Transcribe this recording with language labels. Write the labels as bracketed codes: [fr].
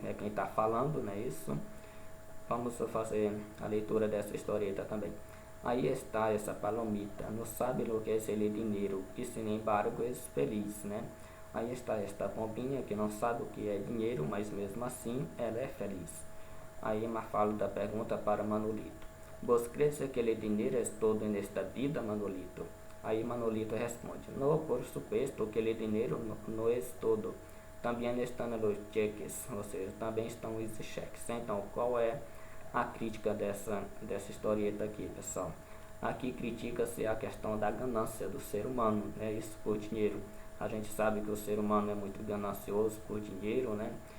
[pt] É quem está falando, né? Isso. Vamos fazer a leitura dessa historieta também. Aí está essa palomita, não sabe o que é ele dinheiro, e [es] sin embargo [pt] é feliz, né? Aí está esta pombinha que não sabe o que é dinheiro, mas mesmo assim ela é feliz. Aí Mafalda pergunta para Manolito: [es] ¿Vos crees que el dinero es todo en esta vida, Manolito? [pt] Aí Manolito responde: [es] No, por supuesto que el dinero no es todo. [pt] Também estão os cheques, ou seja, também estão os cheques. Então, qual é a crítica dessa historieta aqui, pessoal? Aqui critica-se a questão da ganância do ser humano, né? Isso por dinheiro. A gente sabe que o ser humano é muito ganancioso por dinheiro, né?